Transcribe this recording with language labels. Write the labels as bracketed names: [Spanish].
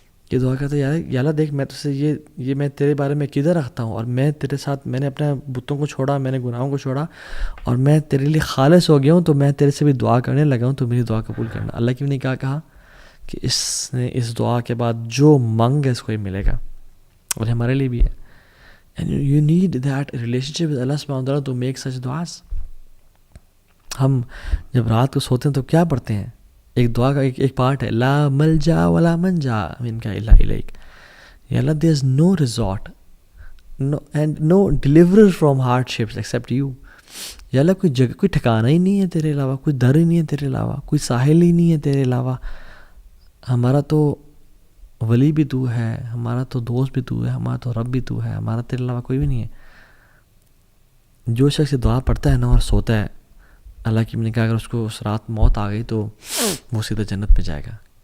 [Urdu] یہ دعا کرتا ہے یا اللہ دیکھ میں تجھ سے یہ میں تیرے بارے میں کدھر رکھتا ہوں، اور میں تیرے ساتھ میں نے اپنے بتوں کو چھوڑا، میں نے گناہوں کو چھوڑا، اور میں تیرے لیے خالص ہو گیا ہوں، تو میں تیرے سے بھی دعا کرنے لگا ہوں، تو میری دعا قبول کرنا. اللہ کی نے کیا کہا کہ اس نے اس دعا کے بعد جو مانگ ہے اس کو ہی ملے گا. اور ہمارے لیے بھی ہے. [English] And you need that relationship with Allah subhanahu wa ta'ala to make such du'as. [Urdu] ہم جب رات کو سوتے ہیں تو کیا پڑھتے ہیں؟ ایک دعا کا ایک پارٹ ہے لا ملجا ولا منجا منک الا الیک. [English] یا اللہ there is no resort and no deliverer from hardships except you. [Urdu] یا اللہ کوئی جگہ، کوئی ٹھکانہ ہی نہیں ہے تیرے علاوہ، کوئی در ہی نہیں ہے تیرے علاوہ، کوئی ساحل ہی نہیں ہے تیرے علاوہ. ہمارا تو ولی بھی تو ہے، ہمارا تو دوست بھی تو ہے، ہمارا تو رب بھی تو ہے، ہمارا تیرے علاوہ کوئی بھی نہیں ہے. جو شخص دعا پڑھتا ہے نا اور سوتا ہے، اللہ کی نے کہا اگر اس کو اس رات موت آ گئی تو وہ سیدھا جنت میں جائے گا.